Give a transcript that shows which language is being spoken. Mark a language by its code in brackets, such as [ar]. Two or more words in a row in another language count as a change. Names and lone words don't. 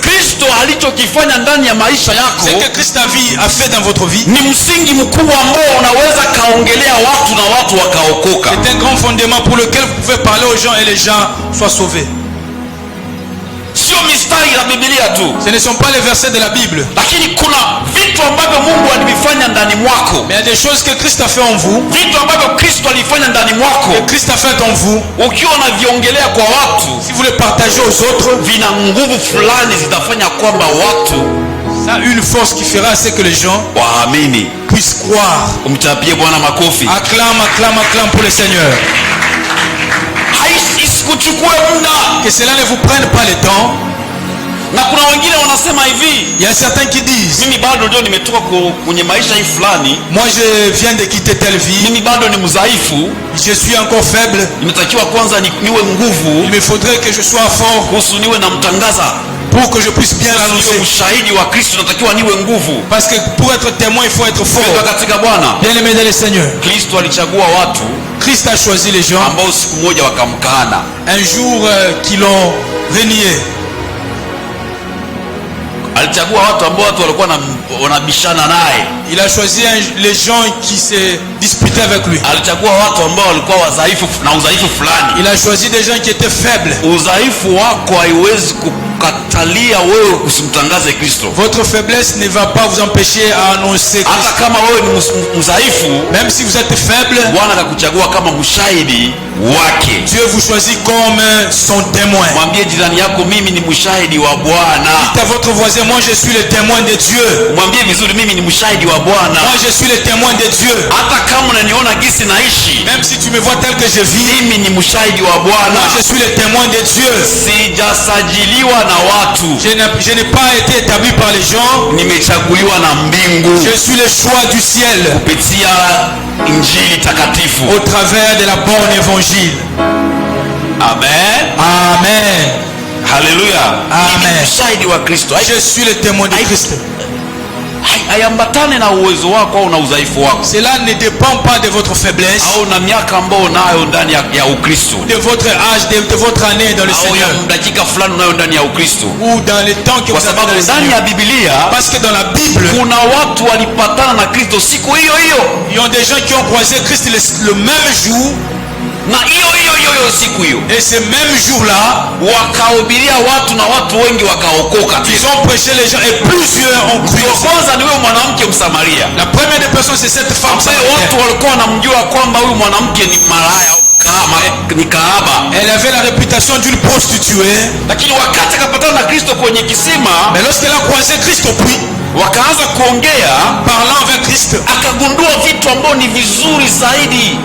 [sw] Kristo alichokifanya ndani ya maisha [fr] ce [sw] yako [fr] que Christ a fait dans votre vie, [sw] ni msingi mkubwa ambao unaweza kaongelea watu na watu wakaokoka. [fr] c'est un grand fondement pour lequel vous pouvez parler aux gens et les gens soient sauvés. [sw] Sio mistari ya Biblia tu, [fr] Ce ne sont pas les versets de la Bible, [sw] lakini kuna vitu ambavyo Mungu alivifanya ndani mwako, [fr] mais il y a des choses que Christ a fait en vous, [sw] vitu ambavyo Kristo alifanya ndani mwako. [fr] que Christ a fait en vous. [sw] Ukiwa unaviongelea kwa watu, [fr] Si vous le partagez aux autres, [sw] vina nguvu fulani zitafanya kwamba watu [fr] ça a une force qui fera ce que les gens [sw] waamini. [fr] puissent croire. [sw] Umtapie Bwana makofi. [fr] Acclame, acclame, acclame pour le Seigneur. [sw] Isikuchukue muda. [fr] Que cela ne vous prenne pas le temps. [sw] Na kuna wengine wanasema hivi, [fr] Il y a certains qui disent, [sw] mimi bado ndio nimetoka kwenye maisha hii fulani, [fr] moi je viens de quitter telle vie, [sw] mimi bado ni mdhaifu, [fr] je suis encore faible, [sw] inatakiwa kwanza niwe nguvu [fr] il me faudrait que je sois fort [sw] kuhusu niwe namtangaza. [fr] pour que je puisse bien [sw] Niwe [fr] l'annoncer. [sw] mshahidi wa Kristo, natakiwa niwe nguvu. [fr] Parce que pour être témoin, il faut être [sw] Kwa [fr] fort. [sw] katika Bwana, [fr] Bien aimé dans le Seigneur, [sw] Kristo alichagua watu [fr] Christ a choisi les gens [sw] ambao siku moja wakamkana. [fr] un jour qui l'ont renié. [sw] Alichagua watu ambao watu walikuwa wanabishana naye. [fr] Il a choisi les gens qui se disputaient avec lui. [sw] Alichagua watu ambao walikuwa wadhaifu na udhaifu fulani. [fr] Il a choisi des gens qui étaient faibles. [sw] Udhaifu wako haiwezi kukatalia wewe usimtangaze Kristo. [fr] Votre faiblesse ne va pas vous empêcher à annoncer [sw] Hata [fr] Christ. [sw] kama wewe ni mdhaifu, [fr] Même si vous êtes faible, [sw] Bwana akakuchagua kama mshahidi wake. [fr] Dieu vous choisit comme son témoin. [sw] Mwambie jirani yako, mimi ni mshahidi wa Bwana. [fr] Dites à votre voisin, moi je suis le témoin de Dieu. [sw] Mwambie vizuri, mimi ni mshahidi wa Bwana. [fr] Moi je suis le témoin de Dieu. [sw] Hata kama unaniona gisi naishi, [fr] Même si tu me vois tel que je vis, [sw] mimi ni mshahidi wa Bwana. [fr] moi je suis le témoin de Dieu. [sw] Sijasajiliwa na watu, [fr] Je n'ai pas été établi par les gens. [sw] nimechaguliwa na mbingu [fr] Je suis le choix du ciel [sw] kupitia Injili takatifu. [fr] au travers de la bonne évangile. [sw] Amen. [fr] Amen. [sw] Haleluya. [fr] Amen. [sw] Mimi mshahidi wa Kristo. [fr] Je suis le témoin de Christ. [sw] Haiambatane na uwezo wako au na udhaifu wako, [fr] Cela ne dépend pas de votre faiblesse, [sw] au na miaka ambayo unayo ndani ya Ukristo, [fr] de votre âge, de votre année dans le [sw] au [fr] Seigneur, [sw] ya dakika fulani unayo ndani ya Ukristo. [fr] ou dans le temps que [sw] Kwa [fr] vous avez dans [sw] sababu [fr] le [sw] ndani [fr] Seigneur. [sw] ya Biblia [fr] Parce que dans la Bible, [sw] kuna watu walipatana na Kristo siku hiyo hiyo, [fr] il y a des gens qui ont croisé Christ le même jour, [sw] na hiyo siku hiyo [fr] et ce même jour-là, [sw] wakahubiria watu na watu wengi wakaokoka. [fr] ils ont prêché les gens et plusieurs ont cru. [sw] Wa kwanza ni wewe mwanamke Msamaria, [fr] La première des personnes, c'est cette femme [sw] ambaye [fr] samaritaine. [sw] watu walikuwa wanamjua kwamba huyu mwanamke ni malaya au ni kahaba, [fr] Elle avait la réputation d'une prostituée, [sw] lakini wakati akapatana na Kristo kwenye kisima, [fr] mais lorsqu'elle a croisé Christ au puits, [sw] wakaanza kuongea, [fr] parlant avec Christ, [sw] akagundua vitu ambavyo ni vizuri zaidi.